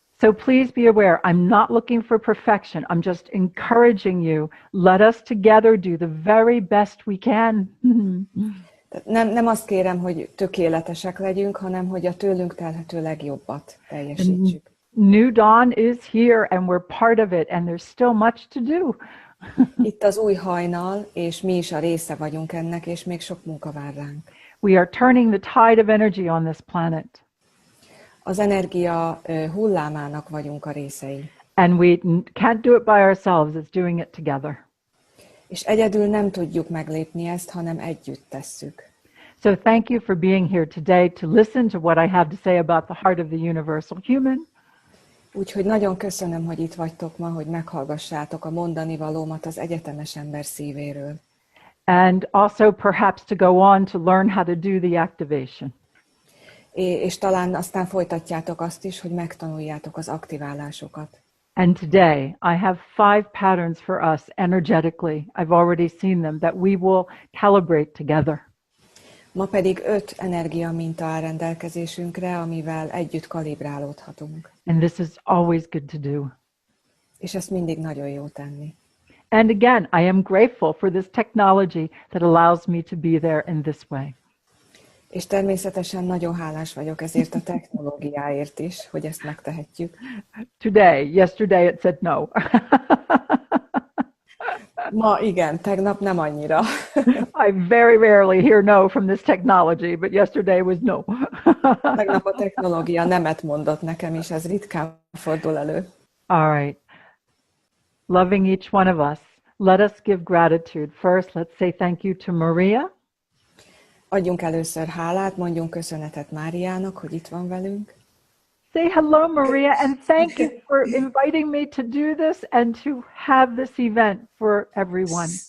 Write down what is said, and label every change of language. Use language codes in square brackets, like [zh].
[en] So please be aware, I'm not looking for perfection. I'm just encouraging you. Let us together do the very best we can. [hu] Nem azt kérem, hogy tökéletesek legyünk, hanem hogy a tőlünk telhető legjobbat teljesítsük. [en] New dawn is here and we're part of it and there's still much to do. [hu] Itt az új hajnal, és mi is a része vagyunk ennek, és még sok munka vár ránk. [en] We are turning the tide of energy on this planet. [hu] Az energia hullámának vagyunk a részei. [en] And we can't do it by ourselves, it's doing it together. [hu] És egyedül nem tudjuk meglépni ezt, hanem együtt tesszük. [en] So thank you for being here today to listen to what I have to say about the heart of the universal human. [hu] Úgyhogy nagyon köszönöm, hogy itt vagytok ma, hogy meghallgassátok a mondani valómat az egyetemes ember szívéről. [en] And also perhaps to go on to learn how to do the activation. [hu] És talán aztán folytatjátok azt is, hogy megtanuljátok az aktiválásokat. [en] And today I have 5 patterns for us energetically. I've already seen them that we will calibrate together. [hu] Ma pedig 5 energia minta áll rendelkezésünkre, amivel együtt kalibrálódhatunk. [en] And this is always good to do. [hu] És ezt mindig nagyon jó tenni. [en] And again, I am grateful for this technology that allows me to be there in this way. [hu] És természetesen nagyon hálás vagyok ezért a technológiáért is, hogy ezt megtehetjük. [en] Yesterday it said no. [hu] Ma igen, tegnap nem annyira. [en] I very rarely hear no from this technology, but yesterday was no. [hu] Tegnap a technológia nemet mondott nekem, és ez ritkán fordul elő. [en] All right. Loving each one of us, let us give gratitude. First, let's say thank you to Maria. [hu] Adjunk először hálát, mondjunk köszönetet Máriának, hogy itt van velünk. [en] Say hello, Maria, and thank you for inviting me to do this and to have this event for everyone.